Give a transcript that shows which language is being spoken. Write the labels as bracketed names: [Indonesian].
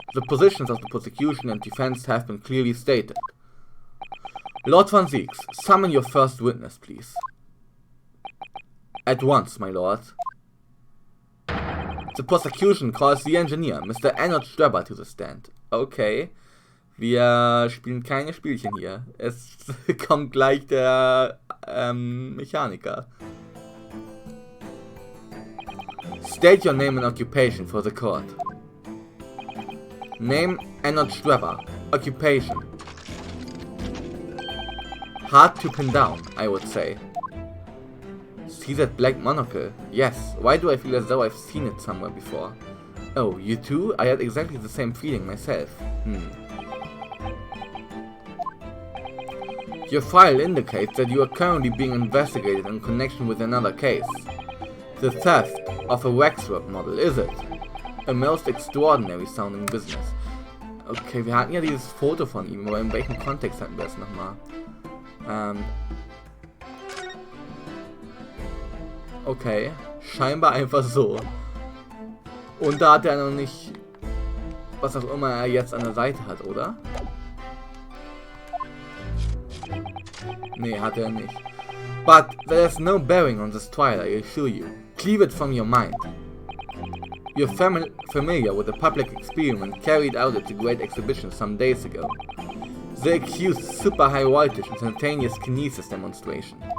[English] The positions of the prosecution and defense have been clearly stated. Lord von Zieks, summon your first witness, please. At once, my lord. The prosecution calls the engineer, Mr. Arnold Streber, to the stand. Okay. [German] Wir spielen keine Spielchen hier. Es kommt gleich der Mechaniker. [English] State your name and occupation for the court. Name Arnold Streber. Occupation. Hard to pin down, I would say. See that black monocle? Yes. Why do I feel as though I've seen it somewhere before? Oh, you too? I had exactly the same feeling myself. Your file indicates that you are currently being investigated in connection with another case. The theft of a waxwork model, is it? A most extraordinary sounding business. [German] Okay, wir hatten ja dieses Foto von ihm, aber in welchem Kontext hatten wir es nochmal? Okay, scheinbar einfach so. Und da hat er noch nicht, was auch immer er jetzt an der Seite hat, oder? Nee, hat er nicht. [English] But there's no bearing on this trial, I assure you. Cleave it from your mind. You're familiar with the public experiment carried out at the Great Exhibition some days ago. The accused super high voltage instantaneous kinesis demonstration.